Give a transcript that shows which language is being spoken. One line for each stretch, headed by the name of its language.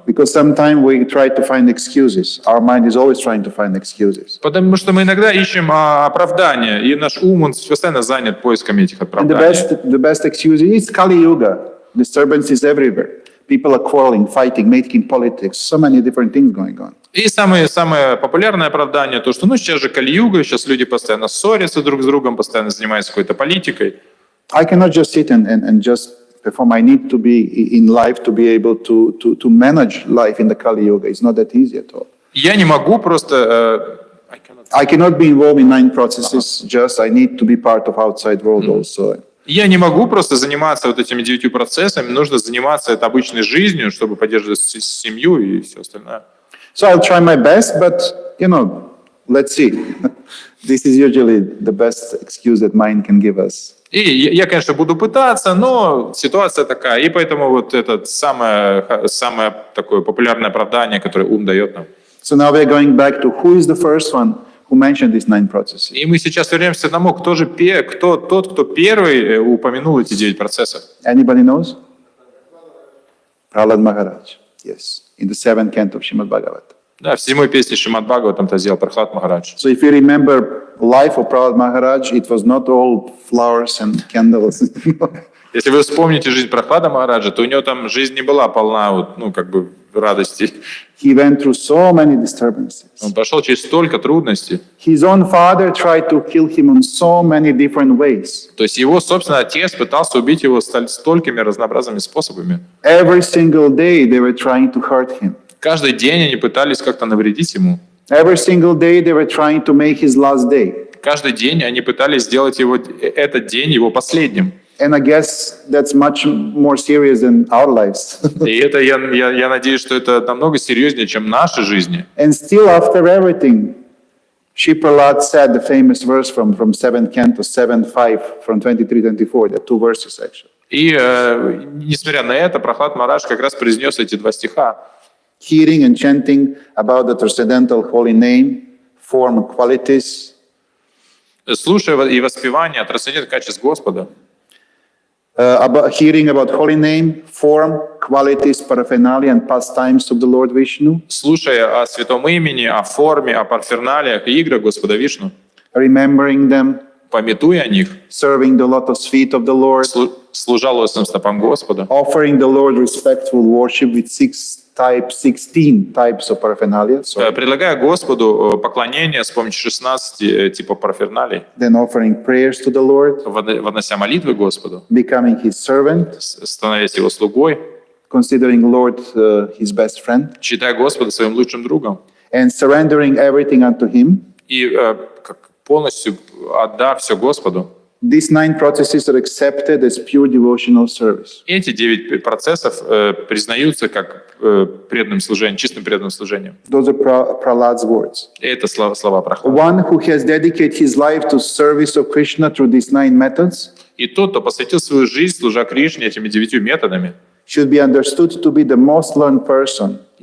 English: Because sometimes we try to find excuses. Our mind is always trying to find excuses.
Russian: Потому что мы иногда ищем оправдания, и наш ум, он постоянно занят поисками этих
English: And
Russian: оправданий.
English: the best excuse is Kali Yuga. Disturbance is everywhere. People are quarreling, fighting, making politics. So many different things going on.
Russian: И самое популярное оправдание то, что сейчас же Кали-юга, сейчас люди постоянно ссорятся друг с другом, постоянно занимаются какой-то политикой.
English: I cannot just sit and just perform. I need to be in life to be able to manage life in the Kali Yuga. It's not that easy at all.
Russian: Я не могу просто...
English: I cannot be involved in 9 processes. Just I need to be part of outside world also.
Russian: Я не могу просто заниматься вот этими 9 процессами, нужно заниматься это обычной жизнью, чтобы поддерживать семью и все остальное.
English: So I'll try my best, but let's see. This is usually the best excuse that mind can give us.
Russian: И я, конечно, буду пытаться, но ситуация такая, и поэтому вот это самое такое популярное оправдание, которое ум дает нам.
English: So now we're going back to who is the first one who mentioned these 9 processes.
Russian: И мы сейчас вернемся к тому, кто тот, кто первый упомянул эти 9 процессов.
English: Anybody knows? Prahlad Maharaj. Yes. In the 7th canto of Srimad Bhagavatam.
Russian: Да, в 7-й песне Шримад Бхагаватам это сделал Прахлад Махарадж.
English: So if you remember life of Prahlad Maharaj, it was not all flowers and candles.
Russian: Если вы вспомните жизнь Прахлада Махараджа, то у него там жизнь не была полна радости.
English: He went through so many disturbances.
Russian: Он прошел через столько трудностей.
English: His own father tried to kill him in so many different ways.
Russian: То есть его собственный отец пытался убить его столькими разнообразными способами.
English: Every single day they were trying to hurt him.
Russian: Каждый день они пытались как-то навредить ему.
English: Every single day they were trying to make his last day.
Russian: Каждый день они пытались сделать этот день его последним.
English: And I guess that's much more serious than our lives.
Russian: И это, я надеюсь, что это намного серьезнее, чем наши жизни.
English: And still after everything, Shri Prahlad said the famous verse from 7th canto, 7:5, from 23-24, there are 2 verses actually.
Russian: И несмотря на это, Прахлад Махарадж как раз произнес эти 2 стиха.
English: Hearing and chanting about the transcendental holy name, form and qualities.
Russian: Слушая и воспевание трансцендентных качеств Господа.
English: Hearing about holy name, form, qualities, paraphernalia and pastimes of the Lord Vishnu.
Russian: Слушая о святом имени, о форме, о парферналиях и играх Господа Вишну.
English: Remembering them.
Russian: Памятуя о них.
English: Serving the lotus feet of the Lord.
Russian: Служа лотосным стопам Господа.
English: Offering the Lord respectful worship with 16 types of paraphernalia.
Russian: Предлагая Господу поклонение с помощью 16 типов парферналий.
English: Then offering prayers to the Lord.
Russian: Вознося молитвы Господу.
English: Becoming His servant.
Russian: Становясь Его слугой.
English: Considering Lord His best friend.
Russian: Считая Господа своим лучшим другом.
English: And surrendering everything unto Him.
Russian: И как полностью отдав все Господу.
English: These 9 processes are accepted as pure devotional service.
Russian: Эти 9 процессов признаются как преданным служением, чистым преданным служением.
English: Those are Prahlad's words.
Russian: И это слова Прохлады.
English: One who has dedicated his life to service of Krishna through these 9 methods
Russian: И тот, кто посвятил свою жизнь, служа Кришне этими 9 методами,
English: should be understood to be the most learned person,